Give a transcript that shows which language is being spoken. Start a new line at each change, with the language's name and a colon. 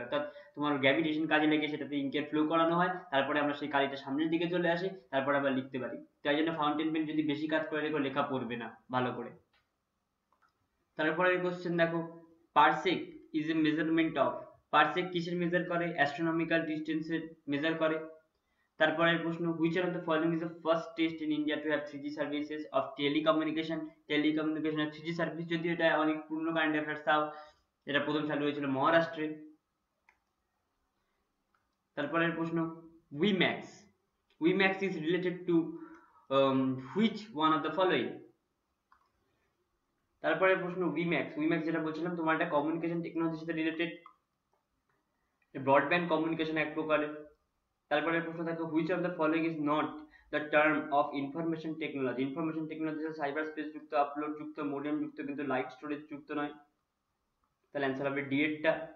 Bangla: অর্থাৎ তোমার গ্র্যাভিটেশন কাজে লাগিয়ে সেটাতে ইঙ্কের ফ্লো করানো হয়, তারপরে আমরা সেই কালিটা সামনের দিকে চলে আসে, তারপরে আমরা লিখতে পারি। তাই জন্য ফাউন্টেন পেন যদি বেশি কাজ করে রেখো লেখা পড়বে না ভালো করে। তারপরে
English: question
Bangla: দেখো,
English: Parsec is a measurement of.
Bangla: Parsec কিসের মেজার করে? অ্যাস্ট্রোনমিক্যাল ডিস্টেন্সের মেজার করে। তারপরের প্রশ্ন,
English: which one of the following is the first state in India to have 3G services of telecommunication?
Bangla: টেলিকমিউনিকেশনের 3G service, যদি এটা অনেক পুরনো কারেন্ট অ্যাফেয়ার্স, তাও এটা প্রথম চালু হয়েছিল মহারাষ্ট্রে। তারপরের প্রশ্ন, উইম্যাক্স।
English: WiMAX is related to which one of the following?
Bangla: তারপরের প্রশ্ন, উইম্যাক্স যেটা বলছিলাম তোমার, একটা কমিউনিকেশন টেকনোলজির সাথে রিলেটেড, ব্রডব্যান্ড কমিউনিকেশন এক প্রকারের। তারপরে প্রশ্ন দেখো,
English: Which of the following is not the term of information technology?
Bangla: Information technology cyber space যুক্ত, আপলোড যুক্ত, মোডেম যুক্ত, কিন্তু লাইট স্টোরেজ যুক্ত নয়, তাহলে অ্যান্সার হবে ডি এরটা।